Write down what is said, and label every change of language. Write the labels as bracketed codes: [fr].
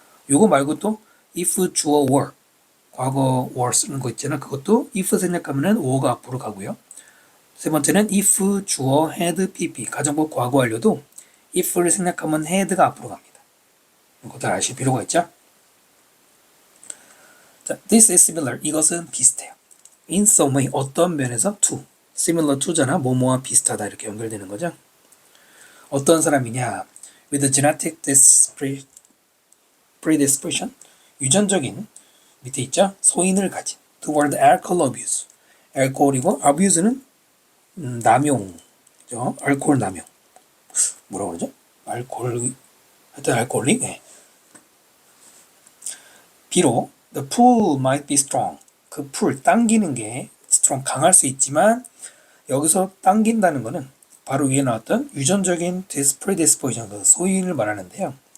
[ko] 요거 말고 또 if 주어 were 과거 were 쓰는 거 있잖아. 그것도 if 생략하면은 were가 앞으로 가고요. 세 번째는 if 주어 had pp 가정법 과거 완료도 if를 생략하면 had가 앞으로 갑니다. 이것도 아실 필요가 있죠. 자, [en] this is similar. [ko] 이것은 비슷해요. [en] in some way [ko] 어떤 면에서 to similar to잖아. 뭐뭐와 비슷하다 이렇게 연결되는 거죠. 어떤 사람이냐? [en] with a genetic predisposition [ko] 유전적인 밑에 있죠. 소인을 가진 [en] toward alcohol abuse. [ko] 알코올이고 abuse는 남용죠. 알코올 남용. 뭐라고 그러죠? 알코올 하여튼 알코올릭. 네. 비록 [en] the pull might be strong. [ko] 그 pull 당기는 게 strong 강할 수 있지만 여기서 당긴다는 거는 바로 위에 나왔던 유전적인 predisposition 그 소인을 말하는데요.